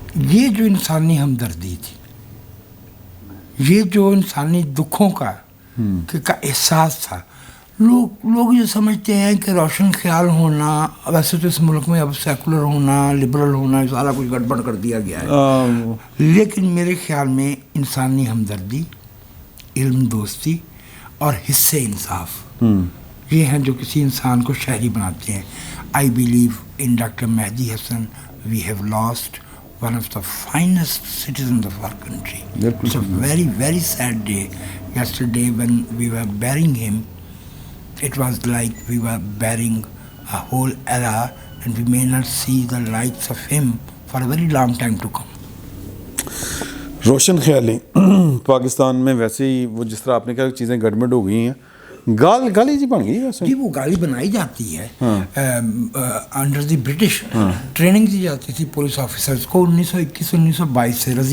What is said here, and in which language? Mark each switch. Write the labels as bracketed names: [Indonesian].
[Urdu] یہ جو انسانی ہمدردی تھی, یہ جو انسانی دکھوں کا احساس تھا, لوگ یہ سمجھتے ہیں کہ روشن خیال ہونا, ویسے تو اس ملک میں اب سیکولر ہونا, لبرل ہونا, سارا کچھ گڑبڑ کر دیا گیا ہے, لیکن میرے خیال میں انسانی ہمدردی, علم دوستی اور حصے انصاف یہ ہیں جو کسی انسان کو شہری بناتے ہیں. [English] I believe in doctor Mehdi Hasan we have lost one of the finest citizens of our country. It's a very, very sad day. Yesterday when we were burying him, it was like we were burying a whole era and we may not see the lights of him for a very long time to come. [Urdu] روشن خیالی پاکستان میں ویسے ہی وہ جس طرح آپ نے کہا چیزیں گڑبڑ ہو گئی ہیں, گالی جی بن گئی ویسے. جی وہ گالی بنائی جاتی ہے [English] Under the British. [Urdu] ٹریننگ دی جاتی تھی پولیس آفیسرز کو 1921-1922 سے.